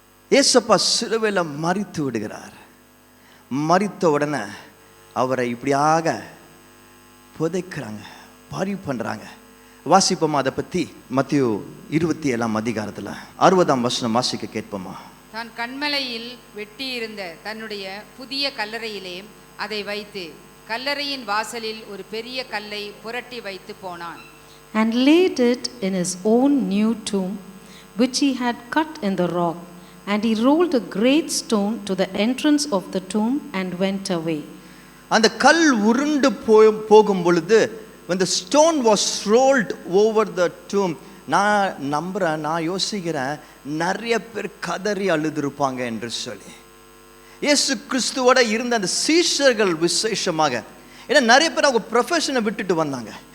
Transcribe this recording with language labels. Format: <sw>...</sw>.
<ta>ஏசப்பா சிலுவையில் மரித்து விடுகிறார். மரித்த உடனே அவரை இப்படியாக புதைக்கிறாங்க, பாரி பண்றாங்க. வாசிப்போமா அதை பத்தி? மத்தேயு 27ஆம் அதிகாரத்தில் 60ஆம் வசனம் வாசிக்க கேட்போமா? தான் கண்மலையில் வெட்டியிருந்த தன்னுடைய புதிய கல்லறையிலே அதை வைத்து கல்லறையின் வாசலில் ஒரு பெரிய கல்லை புரட்டி வைத்து போனான்.</ta> <en>And laid it in his own new tomb, which he had cut in the rock. And he rolled a great stone to the entrance of the tomb and went away.</en> <ta>அந்த கல் உருண்டு போகும் பொழுது,</ta> <en>when the stone was rolled over the tomb,</en> <ta>நான் நம்புறேன், நான் யோசிக்கிறேன், நிறைய பேர் கதறி அழுதுருப்பாங்க என்று சொல்லி. இயேசு கிறிஸ்துவோட இருந்த அந்த சீஷர்கள் விசேஷமாக, ஏன்னா நிறைய பேர் அவங்க ப்ரொஃபஷனை விட்டுட்டு வந்தாங்க.</ta>